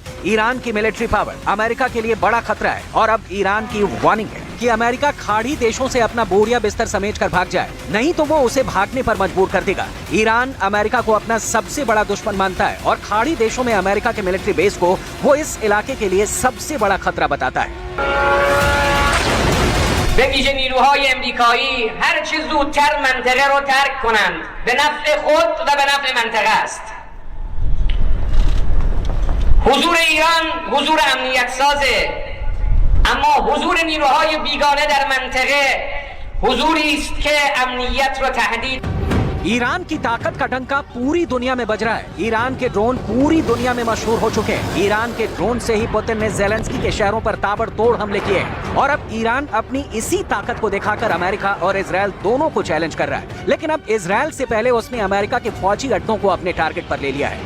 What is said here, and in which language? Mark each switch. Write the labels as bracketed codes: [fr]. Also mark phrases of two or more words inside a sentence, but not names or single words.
[hi] ईरान की [en] military power [hi] अमेरिका के लिए बड़ा खतरा है और अब ईरान की वार्निंग है कि अमेरिका खाड़ी देशों से अपना बोरिया बिस्तर समेटकर भाग जाए, नहीं तो वो उसे भागने पर मजबूर कर देगा। ईरान अमेरिका को अपना सबसे बड़ा दुश्मन मानता है और खाड़ी देशों में अमेरिका के [en] military base [hi] को वो इस इलाके के लिए सबसे बड़ा खतरा बताता है। [fa] به ویژه نیروهای امریکایی هر چه زودتر منطقه رو ترک کنند به نفع خود و به نفع منطقه است. حضور ایران حضور امنیت سازه، اما حضور نیروهای بیگانه در منطقه حضوری است که امنیت رو تهدید. [hi] ईरान की ताकत का डंका पूरी दुनिया में बज रहा है। ईरान के ड्रोन पूरी दुनिया में मशहूर हो चुके हैं। ईरान के ड्रोन से ही पुतिन ने ज़ेलेंस्की के शहरों पर ताबड़तोड़ हमले किए हैं और अब ईरान अपनी इसी ताकत को दिखाकर अमेरिका और इजराइल दोनों को चैलेंज कर रहा है। लेकिन अब इजराइल से पहले उसने अमेरिका के फौजी अड्डों को अपने टारगेट पर ले लिया है।